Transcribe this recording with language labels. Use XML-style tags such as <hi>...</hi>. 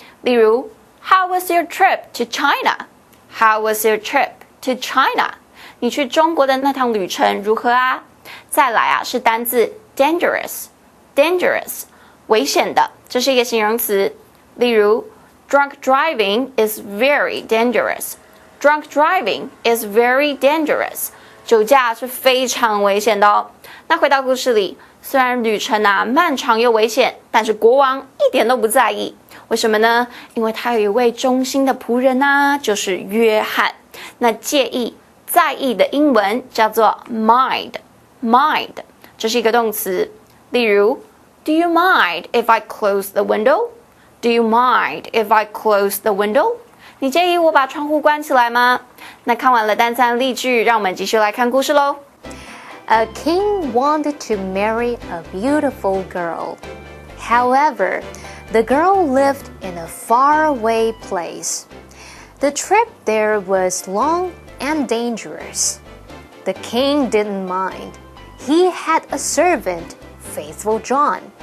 <en>例如 How was your trip to China? How was your trip to China?</en> <zh>你去中国的那趟旅程如何啊？再来啊，是单字 dangerous， 危险的，这是一个形容词。</zh> <en>例如 Drunk driving is very dangerous. Drunk driving is very dangerous.</en> <zh>酒驾是非常危险的哦。那回到故事里，虽然旅程啊漫长又危险，但是国王一点都不在意。为什么呢？因为他有一位忠心的仆人啊，就是约翰。那在意的英文叫做 mind， 这是一个动词。</zh> <en>例如 Do you mind if I close the window? Do you mind if I close the window?</en> <zh>你介意我把窗户关起来吗？那看完了单词和例句，让我们继续来看故事咯。</zh> <en>A king wanted to marry a beautiful girl. However, the girl lived in a faraway place. The trip there was long and dangerous. The king didn't mind. He had a servant, Faithful John.</en>